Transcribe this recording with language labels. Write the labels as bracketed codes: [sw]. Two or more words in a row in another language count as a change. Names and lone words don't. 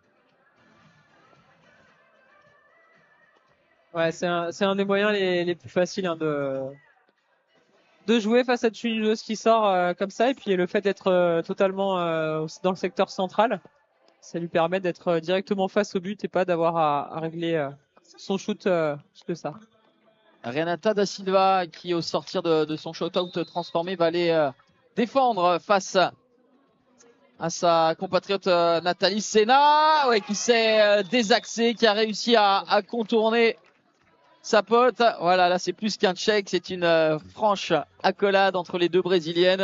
[fr] Ouais, c'est un des moyens les plus faciles hein, de jouer face à une joueuse qui sort comme ça. Et puis le fait d'être totalement dans le secteur central, ça lui permet d'être directement face au but et pas d'avoir à régler son shoot que ça. Renata da Silva qui au sortir de son shootout transformé va aller défendre face à sa compatriote Nathalie Sena, ouais, qui s'est désaxée, qui a réussi à contourner sa pote. Voilà, là c'est plus qu'un check, c'est une franche accolade entre les deux brésiliennes.